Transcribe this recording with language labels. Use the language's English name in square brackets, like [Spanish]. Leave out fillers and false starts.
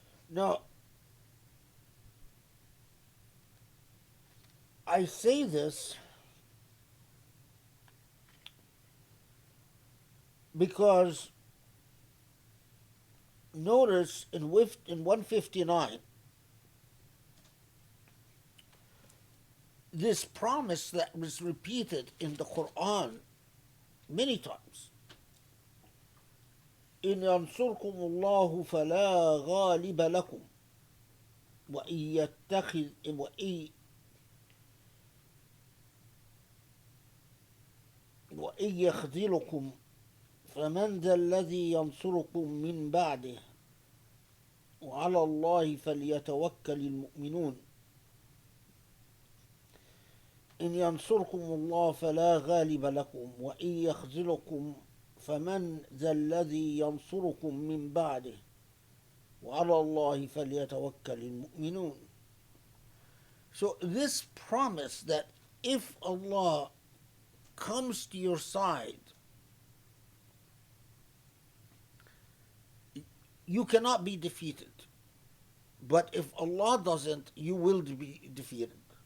[English] Now, I say this because notice in 159, this promise that was repeated in the Quran many times [Arabic] إن ينصركم الله فلا غالب لكم وإن يتخذ وإن يخذلكم فمن ذا الذي ينصركم من بعده وعلى الله فليتوكل المؤمنون. إن ينصركم الله فلا غالب لكم وإن يخذلكم فمن ذا الذي ينصركم من بعده وعلى الله فليتوكل المؤمنون. [English] So this promise that if Allah comes to your side, you cannot be defeated. But if Allah doesn't, you will be defeated.